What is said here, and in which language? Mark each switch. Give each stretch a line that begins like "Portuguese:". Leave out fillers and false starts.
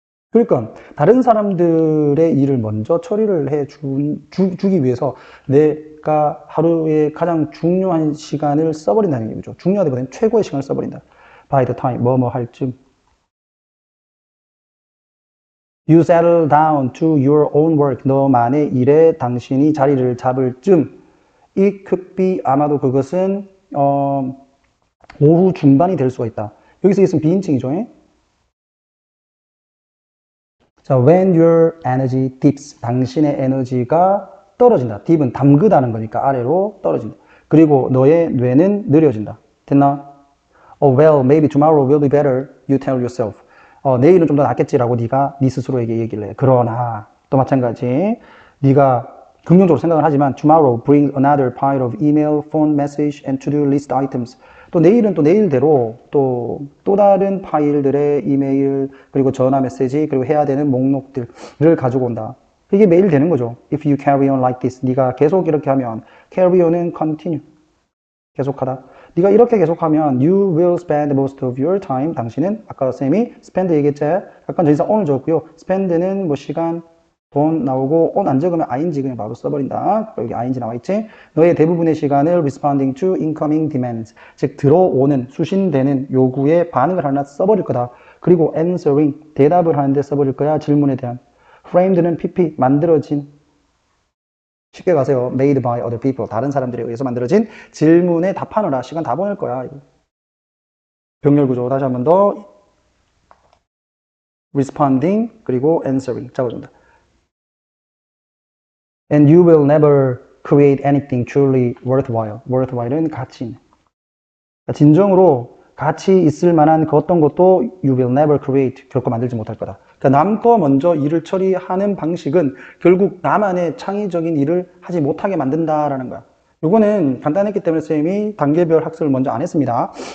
Korean: 그러니까 다른 사람들의 일을 먼저 처리를 해 주기 위해서 내가 하루에 가장 중요한 시간을 써버린다는 얘기죠. 중요하다기보다는 최고의 시간을 써버린다.
English: By the time,
Korean: 뭐뭐 할 쯤.
English: You settle down to your own work.
Korean: 너만의 일에 당신이 자리를 잡을 쯤.
English: It could be,
Korean: 아마도 그것은 오후 중반이 될 수가 있다. 여기서 있으면 비인칭이죠. 자,
English: when your energy dips,
Korean: 당신의 에너지가 떨어진다. dip은 담그다는 거니까 아래로 떨어진다. 그리고 너의 뇌는 느려진다. 됐나?
English: Oh, well, maybe tomorrow will be better, you tell yourself.
Korean: 내일은 좀 더 낫겠지라고 네가 네 스스로에게 얘기를 해. 그러나 또 마찬가지 네가 긍정적으로 생각을 하지만
English: tomorrow brings another pile of email, phone message, and to-do list items.
Korean: 또 내일은 또 내일대로 또 다른 파일들의 이메일 그리고 전화 메시지 그리고 해야 되는 목록들을 가지고 온다. 이게 매일 되는 거죠.
English: If you carry on like this,
Korean: 네가 계속 이렇게 하면
English: carry on은 continue, 계속하다.
Korean: 네가 이렇게 계속하면
English: you will spend most of your time.
Korean: 당신은 아까 쌤이 spend 얘기했지. 약간 전치사 on을 적었고요. spend는 뭐 시간, 돈 나오고 on 안 적으면 ing 그냥 바로 써버린다. 여기 ing 나와있지. 너의 대부분의 시간을
English: responding to incoming demands,
Korean: 즉 들어오는 수신되는 요구에 반응을 하나 써버릴 거다. 그리고 answering, 대답을 하는데 써버릴 거야. 질문에 대한. framed는 pp, 만들어진, 쉽게 가세요.
English: made by other people,
Korean: 다른 사람들에 의해서 만들어진 질문에 답하느라 시간 다 보낼 거야. 병렬 구조 다시 한 번 더. responding 그리고 answering 적어준다.
English: And you will never create anything truly worthwhile.
Korean: worthwhile은 가치 있는. 진정으로 가치 있을 만한 그 어떤 것도
English: you will never create,
Korean: 결코 만들지 못할 거다. 그러니까 남 거 먼저 일을 처리하는 방식은 결국 나만의 창의적인 일을 하지 못하게 만든다라는 거야. 요거는 간단했기 때문에 쌤이 단계별 학습을 먼저 안 했습니다.